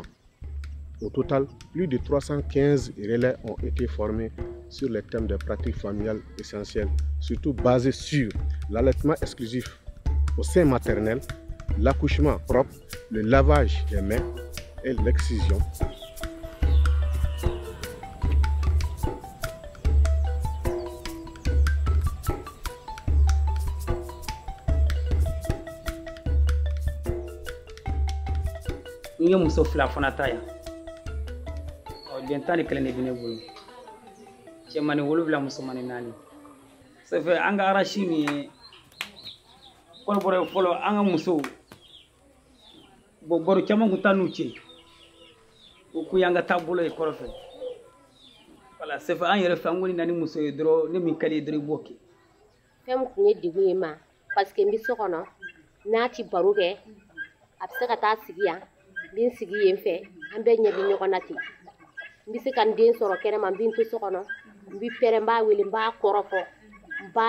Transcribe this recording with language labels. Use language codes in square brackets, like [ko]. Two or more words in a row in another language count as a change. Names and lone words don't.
[fr] Au total, plus de 315 relais ont été formés sur les thèmes des pratiques familiales essentielles, surtout basés sur l'allaitement exclusif au sein maternel, l'accouchement propre, le lavage des mains et l'excision. [bm] N ye muso fila fana ta yan den tan ni kelen de bɛ ne bolo cɛmani 7 musomani 4 [fr] ça fait [bm] an ka arachi min ye kɔrɔbɔrɔ fɔlɔ an ka musow baro caman kun ta n'u cɛ o kun y'an ka taabolo ye kɔrɔfɛ [fr] voilà ça fait [bm] an yɛrɛ fɛ an kɔni na ni muso ye dɔrɔn ne min ka di ye dɔrɔn i b'o kɛ fɛn min kun ye degun ye ma [fr] parce que [bm] n bɛ so kɔnɔ n'a ti baro kɛ a bɛ se ka taa sigi yan n bɛ n sigi yen fɛ an bɛɛ ɲɛ bɛ ɲɔgɔn na ten n bɛ se ka n den sɔrɔ kɛnɛma n bɛ n to so kɔnɔ n bɛ pɛrɛn n b'a wele n b'a kɔrɔfɔ n b'a